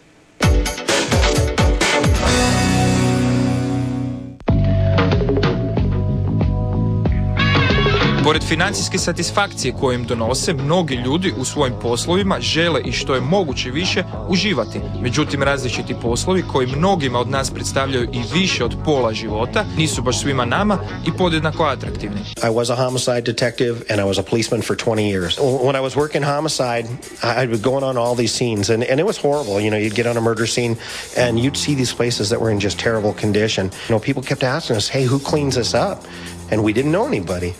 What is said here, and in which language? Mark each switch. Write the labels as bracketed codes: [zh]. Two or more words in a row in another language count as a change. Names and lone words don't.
[hr] Pored financijske satisfakcije koje im donose, mnogi ljudi u svojim poslovima žele i što je moguće više uživati. Međutim, različiti poslovi koji mnogima od nas predstavljaju i više od pola života nisu baš svima nama i podjednako atraktivni. [en] I was a homicide detective and I was a policeman for 20 years. When I was working homicide, I was going on all these scenes and it was horrible. You know, you'd get on a murder scene and you'd see these places that were in just terrible condition. You know, people kept asking us, hey, who cleans this up? And we didn't know anybody.